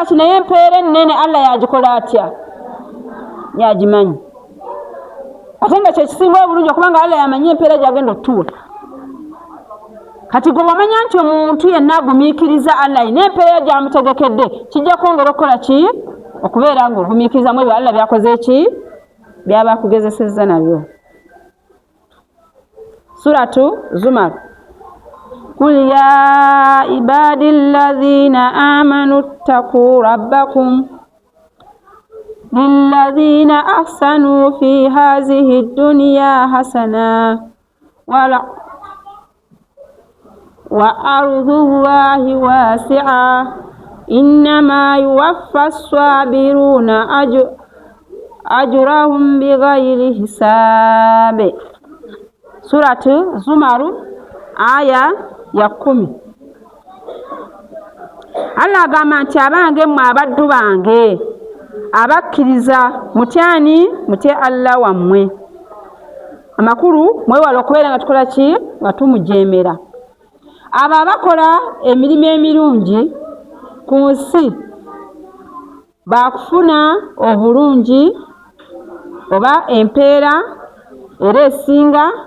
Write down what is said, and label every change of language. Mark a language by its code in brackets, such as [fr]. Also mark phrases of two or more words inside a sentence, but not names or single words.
[lg] ki naye empeera ennene Allah yagikola atya yagimanyi ate nga kyekisinga obulungi okubanga Allah yamanyi empeera gyagenda otuula kati gwe wamanya nti omuntu yenna agumiikiriza Allah ayina empeera gyamutegekedde kijja kwongera okukola ki okubeera ng'ogumiikirizamu ebyo Allah byakoze ki byaba akugezesezza nabyo. [ar] Suratu Zumar قل يا عبادي الذين آمنوا اتقوا ربكم للذين أحسنوا في هذه الدنيا حسنة وأرض الله واسعة إنما يوفى الصابرون أجرهم بغير حساب. سورة زمر آية ya 10. [lg] Allah agamba nti abange mmwe abaddu bange abakkiriza mutyani mutye Allah wammwe amakulu mwewala okubeera nga tukola ki nga tumujeemera abo abakola emirimu emirungi ku nsi bakufuna obulungi oba empeera era esinga